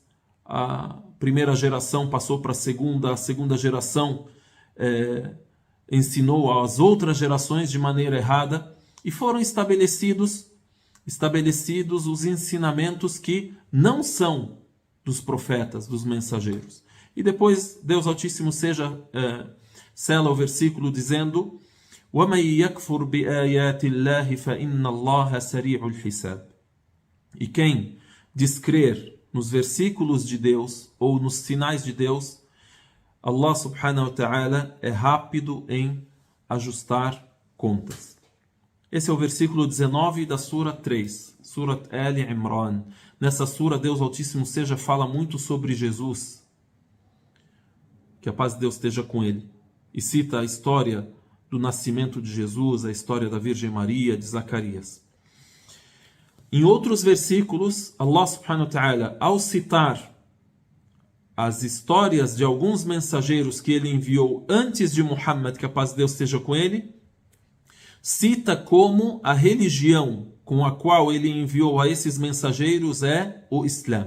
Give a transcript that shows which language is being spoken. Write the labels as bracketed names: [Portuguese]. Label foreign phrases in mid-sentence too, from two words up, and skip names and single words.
[Portuguese] A primeira geração passou para a segunda geração ensinou às outras gerações de maneira errada, e foram estabelecidos os ensinamentos que não são dos profetas, dos mensageiros. E depois Deus Altíssimo sela o versículo dizendo: [Arabic] وَمَنْ يَكْفُرْ بِآيَاتِ اللَّهِ فَإِنَّ اللَّهَ سَرِيعُ الْحِسَابِ. [Portuguese] E quem descrer nos versículos de Deus ou nos sinais de Deus, [Arabic] الله سبحانه وتعالى [Portuguese] é rápido em ajustar contas. Esse é o versículo 19 da Sura 3, Surat Ali Imran. Nessa Sura, Deus Altíssimo fala muito sobre Jesus, que a paz de Deus esteja com ele, e cita a história do nascimento de Jesus, a história da Virgem Maria, de Zacarias. Em outros versículos, [Arabic] الله سبحانه وتعالى, [Portuguese] ao citar as histórias de alguns mensageiros que ele enviou antes de Muhammad, que a paz de Deus esteja com ele, cita como a religião com a qual ele enviou a esses mensageiros é o Islã.